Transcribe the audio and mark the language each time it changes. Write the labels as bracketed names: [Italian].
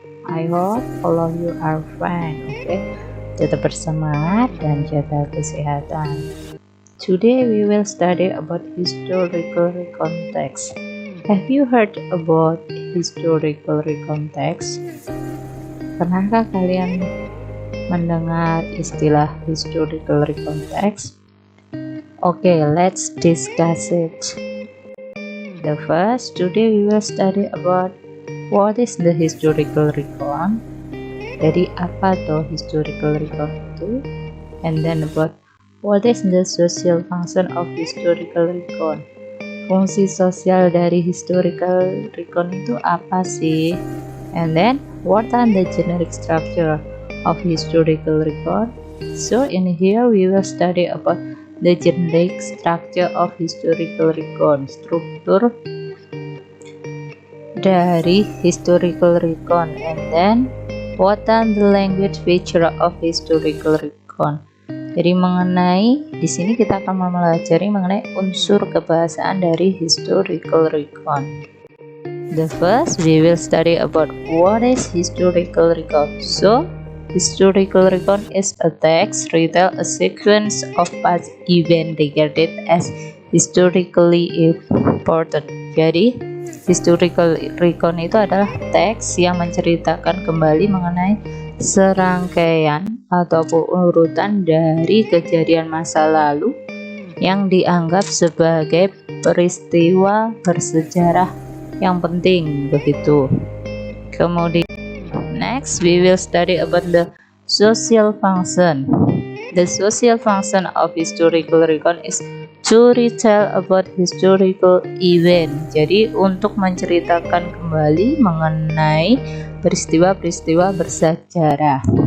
[English] I hope all of you are fine. Okay. [Indonesian] Tetap bersemangat dan jaga kesehatan. [English] Today we will study about historical context. Have you heard about historical context? [Indonesian] Pernahkah kalian mendengar istilah historical context? [English] Okay, let's discuss it. Today we will study about what is the historical recon. [Indonesian] Jadi apa tuh historical recon itu? [English] And then about what is the social function of historical recon. [Indonesian] Fungsi sosial dari historical recon itu apa sih? [English] And then what are the generic structure of historical recon? So in here we will study about the generic structure of historical recon, [Indonesian] struktur dari historical recon, [English] and then what are the language feature of historical recon. [Indonesian] Jadi mengenai di sini kita akan mempelajari mengenai unsur kebahasaan dari historical recon. [English] The first we will study about what is historical recon. So historical recon is a text retell a sequence of past event regarded as historically important. [Indonesian] Jadi historical recon itu adalah teks yang menceritakan kembali mengenai serangkaian ataupun urutan dari kejadian masa lalu yang dianggap sebagai peristiwa bersejarah yang penting begitu. Kemudian [English] next, we will study about the social function. The social function of historical recon is to retell about historical event. [Indonesian] Jadi untuk menceritakan kembali mengenai peristiwa-peristiwa bersejarah.